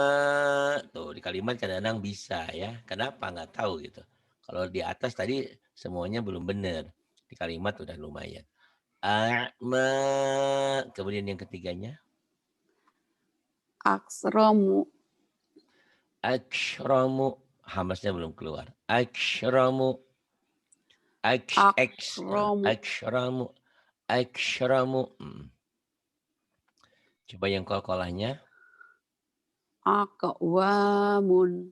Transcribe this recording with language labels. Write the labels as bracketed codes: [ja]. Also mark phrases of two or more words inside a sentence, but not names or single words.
[id] Tuh, di kalimat kadang-kadang bisa ya. Kenapa? Nggak tahu gitu. Kalau di atas tadi semuanya belum benar. Di kalimat udah lumayan. [ar] Arma. [id] Kemudian yang ketiganya. [ar] Aksromu. [id] Akramu. Hamasnya belum keluar. Akramu. [ar] Akramu. أكرمُ أكرمُ. [id] Coba yang kolkolahnya. [ar] Aqwamun.